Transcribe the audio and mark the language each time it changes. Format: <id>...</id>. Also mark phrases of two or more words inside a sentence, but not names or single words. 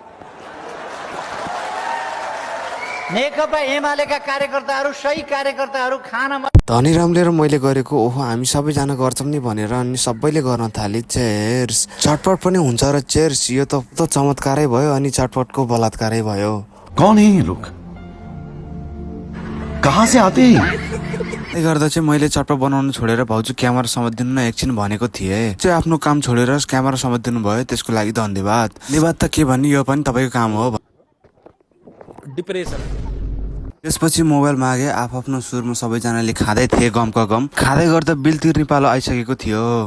<ne>नेकपा एमालेका कार्यकर्ताहरू, सही कार्यकर्ताहरू खान। धनीरामले र मैले गरेको ओहो हामी सबैजना गर्छौँ नि भनेर अनि सबैले गर्न थाले चेयर्स। चटपट पनि हुन्छ र चेयर्स, यो त चमत्कारै भयो अनि चटपटको बलात्कारै भयो।</ne> <hi>कौन है ये लोग? कहाँ से आते हैं?</hi> <ne>त्यसले गर्दा चाहिँ मैले चटपट बनाउनु छोडेर भाउजू क्यामेरा समातिदिनु न एकछिन भनेको थिएँ। चाहिँ आफ्नो काम छोडेर क्यामेरा समातिदिनु भयो, त्यसको लागि धन्यवाद। धन्यवाद त के भन्ने, यो पनि तपाईँको काम हो। डिप्रेसन त्यसपछि मोबाइल मागे आफ्नो सुरमा सबैजनाले खाँदै थिए गमका गम खाँदै गर्दा बिल तिर्ने पालो आइसकेको थियो।</ne>